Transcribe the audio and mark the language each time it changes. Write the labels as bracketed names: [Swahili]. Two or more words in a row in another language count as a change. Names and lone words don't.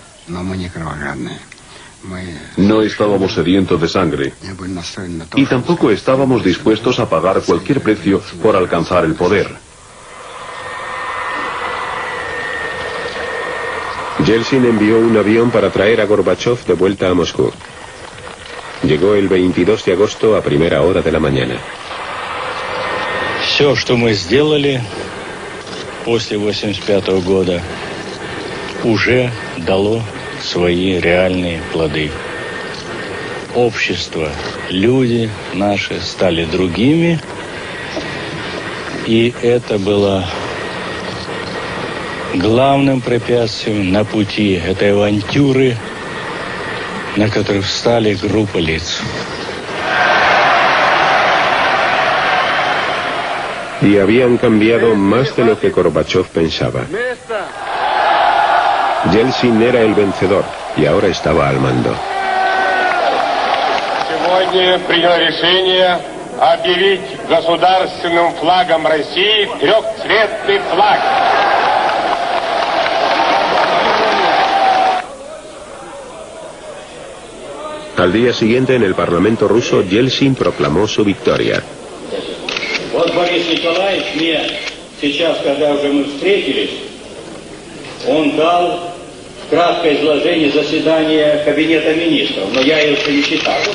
[Spanish] No estábamos sedientos de sangre y tampoco estábamos dispuestos a pagar cualquier precio por alcanzar el poder. Yeltsin envió un avión para traer a Gorbachov de vuelta a Moscú. Llegó el 22 de agosto a primera hora de la mañana. [Russian] Все, что мы сделали после 1985 года, уже дало свои реальные плоды. Общество, люди наши стали другими, и это было главным препятствием на пути этой авантюры, на которой встали группа лиц. [Spanish] Y habían cambiado más de lo que Gorbachov pensaba. Yeltsin era el vencedor y ahora estaba al mando. [Russian] Сегодня принято решение объявить государственным флагом России трехцветный флаг. [Spanish] Al día siguiente, en el Parlamento ruso, Yeltsin proclamó su victoria. [Russian] Вот Борис Николаевич мне сейчас, когда уже мы встретились, он дал краткое изложение заседания Кабинета министров, но я его еще не читал.